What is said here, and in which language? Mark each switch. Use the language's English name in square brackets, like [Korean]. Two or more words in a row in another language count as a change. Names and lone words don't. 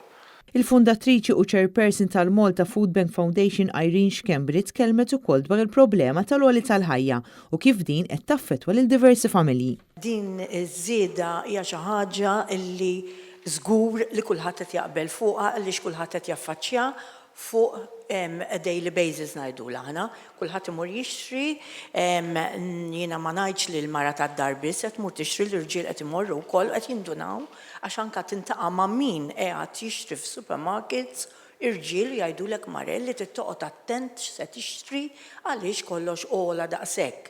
[Maltese] Il-fundatriċi u chairperson tal-Malta Food Bank Foundation Irene Xkembri tkellmet ukoll dwar il-problema tal-għoli tal-ħajja u kif din qed taffettwa lil diversi familji. Din iż-żieda hija xi ħaġa li żgur li kulħadd qed jaqbel fuqha għaliex kulħadd qed jaffaċċja fuq [English] a daily basis [Maltese] ngħidula aħna. Kulħadd imur jixtri, jiena ma ngħidx li l-mara tad-dar biss qed tmur tixtri l-irġiel qed imorru wkoll qed jindunaw għax anke tintaqa' ma' min qiegħed jixtri f'supermarkets irġiel jgħidulek marel li trid toqgħod attent x'se tixtri għaliex kollox ola daqshekk.